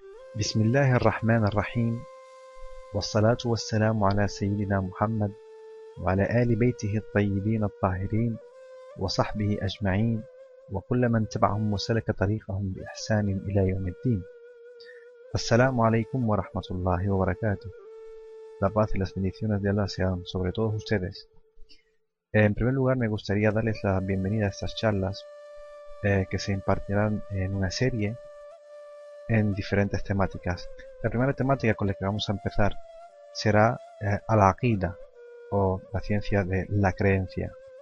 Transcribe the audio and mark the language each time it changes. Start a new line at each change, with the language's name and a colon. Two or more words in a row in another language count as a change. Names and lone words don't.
Arabic: بسم الله الرحمن الرحيم والصلاة والسلام على سيدنا محمد وعلى آل بيته الطيبين الطاهرين وصحبه أجمعين وكل من تبعهم وسلك طريقهم بإحسان إلى يوم الدين. السلام عليكم ورحمة الله وبركاته.
Spanish: La paz y las bendiciones de Allah sean sobre todos ustedes. En primer lugar, me gustaría darles la bienvenida a estas charlas que se impartirán en una serie en diferentes temáticas. La primera temática con la que vamos a empezar será al-aqida, o la ciencia de la creencia.